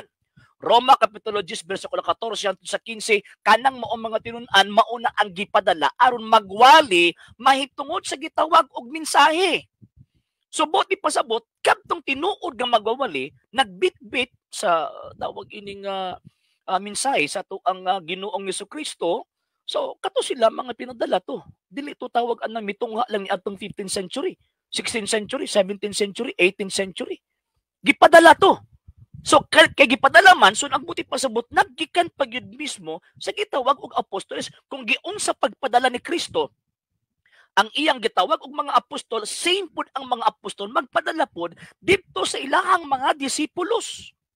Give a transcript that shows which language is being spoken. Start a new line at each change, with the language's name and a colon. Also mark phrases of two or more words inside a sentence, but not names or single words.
Cebuano: Roma Kapitulo 10 versikulo 14 sa 15, kanang maong mga tinun-an mauna ang gipadala aron magwali mahitungod sa gitawag og mensahe. So buti pasabot kadtong tinuod nga magwawali nagbitbit sa tawag ining mensahe sa tuang Ginoong Jesucristo. So kato sila mga pinadala to. Dili to tawag anang mitungha lang ni atong
English: 15th century, 16th century, 17th century, 18th century.
Cebuano: Gipadala to. So kay gipadala man so ang buti pasabot naggikan pa gyud mismo sa gitawag og apostoles kung giun sa pagpadala ni Kristo ang iyang gitawag og mga apostol, same pud ang mga apostol magpadala pod didto sa ilahang mga disipulos.